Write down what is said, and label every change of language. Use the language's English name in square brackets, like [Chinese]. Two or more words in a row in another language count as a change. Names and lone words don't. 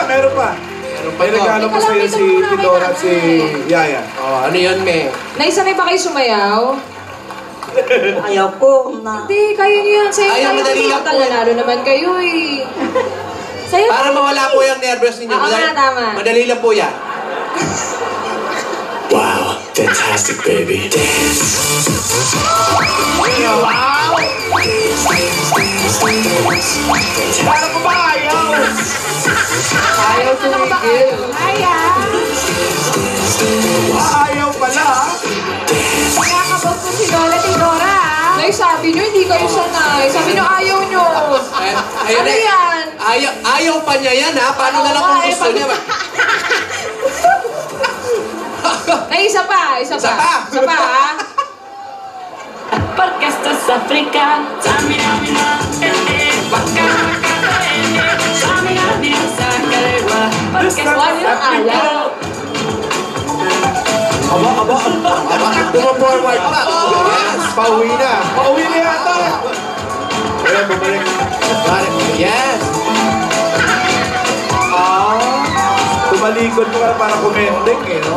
[Filipino] May regalo pa sa'yo si Tidora at si Yaya. Ano yun, Me? Nay, sanay ba kayo sumayaw? Ayaw ko na. Hindi, kaya niyo yan. Sayo Ayaw, tayo. madali lang po. Nanalo naman kayo eh. Sayo Para mawala po yung nervous ninyo. Oo nga, tama. Madali lang po yan. [English] Wow, fantastic, baby. Dance. [Filipino] Wow! Paano ko ba ayaw? Ayaw tumigil. Ayaw pala. Nakakabog ko si Lola Tidora. Nay, sabi niyo, hindi kayo sanay. Sabi niyo, ayaw niyo. Ayun Ano eh. yan? Ayaw pa niya yan, ha? Paano na lang kung gusto niya? Nay, isa pa, ha? [Spanish] Porque esto es África. Samina, mina, waka, waka, samina, mina, sakarewa. Porque esto es África. [Filipino] Aba. Tumo-forward pa. Yes, pauwi na. Pauwi na yata. Ayan, bumalik. Yes. Tumalikod ko para kumending eh, no?